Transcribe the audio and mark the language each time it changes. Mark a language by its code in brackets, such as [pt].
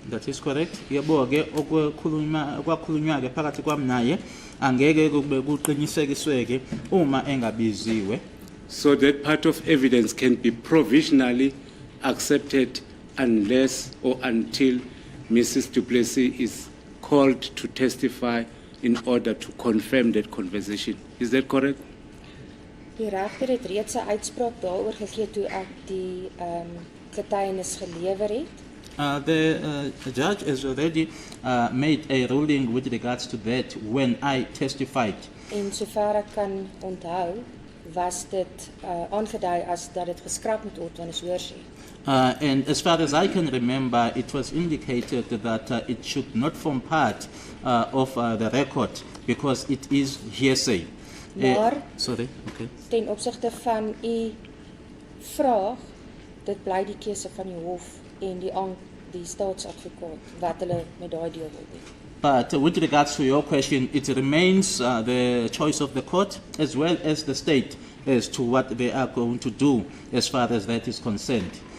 [en] That is correct. [zu] Yebo ke okwakhulunywa ke phakathi kwami naye angeke kube kuqinisekiswe ke uma engabiziwe. [en] So that part of evidence can be provisionally accepted unless or until Mrs. Du Plessis is called to testify in order to confirm that conversation. Is that correct? [af] Die regter het reeds 'n uitspraak daaroor gegee toe ek die getuienis gelewer het. [en] The judge has already made a ruling with regards to that when I testified. [af] En sover ek kan onthou, was dit aangedui as dat dit geskraap moet word wanneer is hoorsê. [en] And as far as I can remember, it was indicated that it should not form part of the record because it is hearsay. [af] Maar [en] Sorry, okay. [af] ten opsigte van u vraag, dit bly die keuse van die hof en die staatsadvokaat wat hulle met daai deel wil doen. [en] But with regards to your question, it remains the choice of the court as well as the state as to what they are going to do as far as that is concerned.